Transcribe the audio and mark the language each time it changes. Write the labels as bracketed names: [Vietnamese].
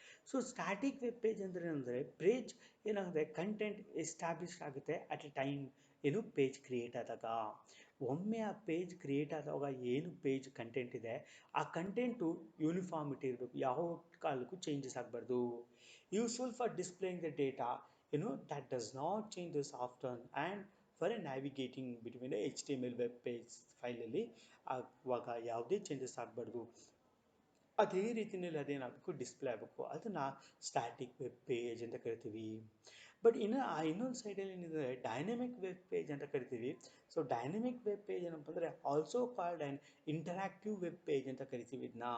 [Kannada] So static web page ಅಂದರೆ ಏನಂದರೆ page ಏನಾಗುತ್ತೆ, ಕಂಟೆಂಟ್ ಎಸ್ಟಾಬ್ಲಿಷ್ ಆಗುತ್ತೆ [English] at a time, [Kannada] ಏನು ಪೇಜ್ ಕ್ರಿಯೇಟ್ ಆದಾಗ. ಒಮ್ಮೆ ಆ ಪೇಜ್ ಕ್ರಿಯೇಟ್ ಆದಾಗ ಏನು ಪೇಜ್ ಕಂಟೆಂಟ್ ಇದೆ ಆ ಕಂಟೆಂಟು ಯೂನಿಫಾರ್ಮಿಟಿ ಇರಬೇಕು, ಯಾವ ಕಾಲಕ್ಕೂ ಚೇಂಜಸ್ ಆಗಬಾರ್ದು. [English] useful for displaying the data, that does not change this often, and for a navigating between a HTML web page [Kannada] ಫೈಲಲ್ಲಿ ಆವಾಗ ಯಾವುದೇ ಚೇಂಜಸ್ ಆಗಬಾರ್ದು. ಅದೇ ರೀತಿಯಲ್ಲಿ ಅದೇನಾಗಬೇಕು, ಡಿಸ್ಪ್ಲೇ ಆಗಬೇಕು. ಅದನ್ನು ಸ್ಟ್ಯಾಟಿಕ್ ವೆಬ್ ಪೇಜ್ ಅಂತ ಕರಿತೀವಿ. ಬಟ್ ಇನ್ನೊಂದು ಸೈಡಲ್ಲಿ ಏನಿದೆ, ಡೈನಮಿಕ್ ವೆಬ್ ಪೇಜ್ ಅಂತ ಕರಿತೀವಿ. ಸೊ ಡೈನಮಿಕ್ ವೆಬ್ ಪೇಜ್ ಏನಪ್ಪ ಅಂದರೆ [English] also called an interactive web page [Kannada] ಅಂತ ಕರಿತೀವಿ.